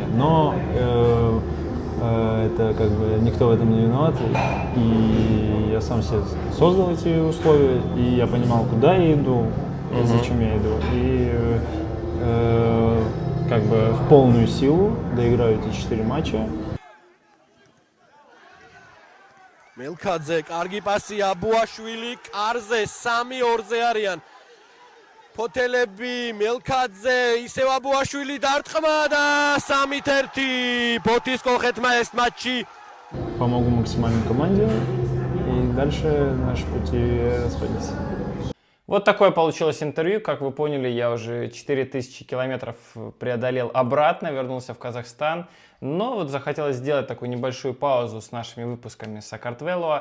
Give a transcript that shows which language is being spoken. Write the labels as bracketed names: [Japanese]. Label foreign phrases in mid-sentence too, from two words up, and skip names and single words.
[Russian] Но это как бы никто в этом не виноват. И я сам себе создал эти условия, и я понимал, куда я иду, и зачем я иду. И как бы в полную силу доиграю эти 4 матча. [Georgian] მელქაძე, კარგი პასია, ბუაშვილი, კარზე 3-2-ზე არიან. ფოთელები, მელქაძე, ისევ აბუაშვილი დარტყმა და 3-1. ბოთის კოლხეთმა ეს матчი. [Russian] Помогу максимально команде, и дальше наши пути расходятся. Вот такое получилось интервью. Как вы поняли, я уже 4000 километров преодолел обратно, вернулся в Казахстан. Но вот захотелось сделать такую небольшую паузу с нашими выпусками Сакартвелоа.